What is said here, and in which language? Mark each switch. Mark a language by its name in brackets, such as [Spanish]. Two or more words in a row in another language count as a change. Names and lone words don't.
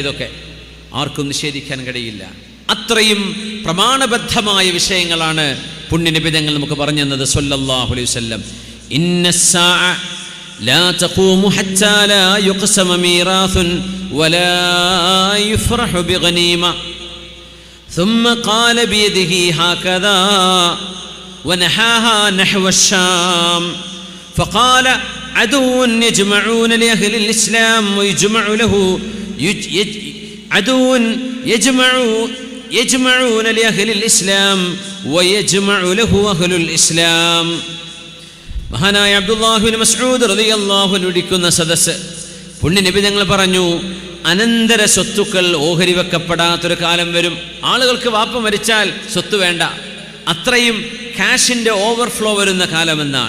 [Malayalam] ഇതൊക്കെ ആർക്കും നിഷേധിക്കാൻ കഴിയില്ല. അത്രയും പ്രമാണബദ്ധമായ വിഷയങ്ങളാണ് പുണ്യനിബിധങ്ങൾ നമുക്ക് പറഞ്ഞു തന്നത് [Arabic] صلى الله عليه وسلم. إن الساعة لا تقوم حتى لا يقسم ميراث ولا يفرح بغنيمة ثم قال بيده هكذا ونحاها نحو الشام فقال عدو يجمعون لأهل الإسلام ويجمع له عدو يجمعون لأهل الإسلام ويجمع له أهل الإسلام. [Malayalam] മഹാനായ അബ്ദുല്ലാഹ് ബിൻ മസ്ഊദ് [Arabic] رضي الله عنه [Malayalam] ഇരിക്കുന്ന സദസ്സ് പുണ്യ നബി തങ്ങൾ പറഞ്ഞു, അനന്തര സ്വത്തുക്കൾ ഓഹരി വെക്കപ്പെടാത്തൊരു കാലം വരും. ആളുകൾക്ക് വാപ്പ മരിച്ചാൽ സ്വത്ത് വേണ്ട, അത്രയും ക്യാഷിൻ്റെ ഓവർഫ്ലോ വരുന്ന കാലമെന്നാണ്.